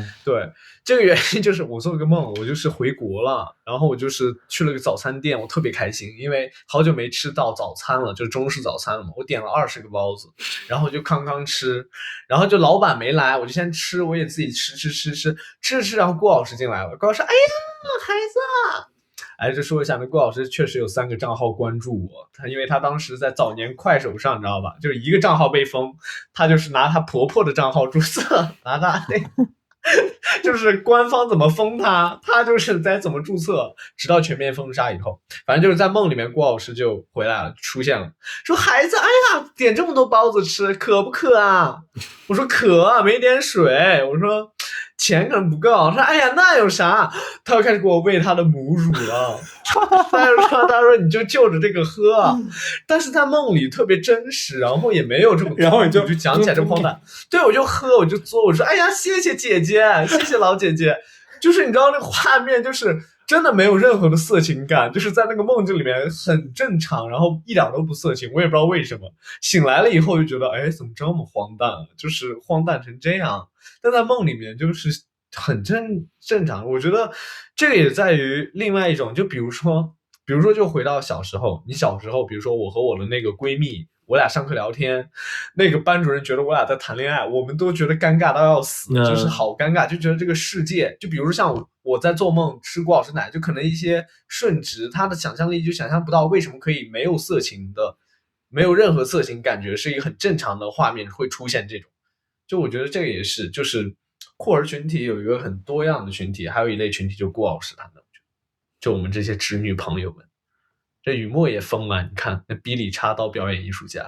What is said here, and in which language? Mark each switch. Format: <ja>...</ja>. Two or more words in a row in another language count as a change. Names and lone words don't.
<zh>對，這個原因就是我做了個夢，我就是回國了，然後我就是去了個早餐店，我特別開心，因為好久沒吃到早餐了，就是中式早餐了嘛，我點了20個包子，然後就康吃，然後就老闆沒來，我就先吃，我也自己吃，然後郭老師進來了，郭老師，哎呀，孩子。哎，这說一下，那郭老師確實有3個賬號關注我，因為他當時在早年快手上，你知道吧？就是一個賬號被封，他就是拿他婆婆的賬號注冊，拿他就是官方怎麼封他，他就是在怎麼注冊，直到全面封殺以後，反正就是在夢裡面，郭老師就回來了，出現了，說孩子，哎呀，點這麼多包子吃，渴不渴啊？我說渴啊，沒點水，我說。錢可能不夠，說哎呀那有啥，他又開始給我餵他的母乳了。他說你就就這個喝，但是他夢裡特別真實，然後也沒有這麼，然後你就講起來這麼荒誕。對，我就喝，我就做，我說哎呀謝謝姐姐，謝謝老姐姐，就是你知道那個畫面就是真的沒有任何的色情感，就是在那個夢境裡面很正常，然後一點都不色情，我也不知道為什麼。醒來了以後就覺得，哎，怎麼這麼荒誕，就是荒誕成這樣。但在夢裡面就是很正常，我覺得這個也在於另外一種，就比如說就回到小時候，你小時候，比如說我和我的那個閨蜜，我倆上課聊天，那個班主任覺得我倆在談戀愛，我們都覺得尷尬到要死，就是好尷尬，就覺得這個世界，就比如說像我在做夢吃郭老師奶，就可能一些順直，他的想象力就想象不到為什麼可以沒有色情的，沒有任何色情感覺，是一個很正常的畫面會出現這種。就我覺得這個也是，就是酷兒群體有一個很多樣的群體，還有一類群體就郭老師他們，就我們這些直女朋友們，這雨墨也瘋了，你看那逼里插刀表演藝術家，</zh>